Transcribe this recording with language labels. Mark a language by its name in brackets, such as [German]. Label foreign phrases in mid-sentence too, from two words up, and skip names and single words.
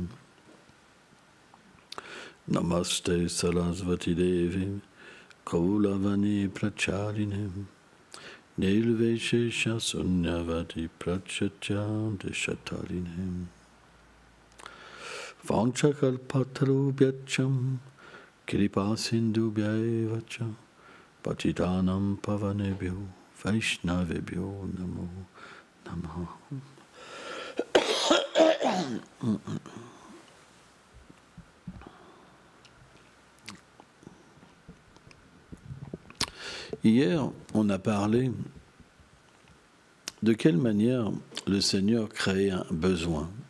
[Sanskrit] नमस्ते सरस्वती देवी गौरवाणी प्रचारिणे निर्विशेष शून्यवादि पाश्चात्य देशतारिणे वाञ्छाकल्पतरुभ्यश्च कृपा सिन्धुभ्य एव च पतितानां पावनेभ्यो वैष्णवेभ्यो नमो नमः. [French] Hier, on a parlé de quelle manière le Seigneur crée un besoin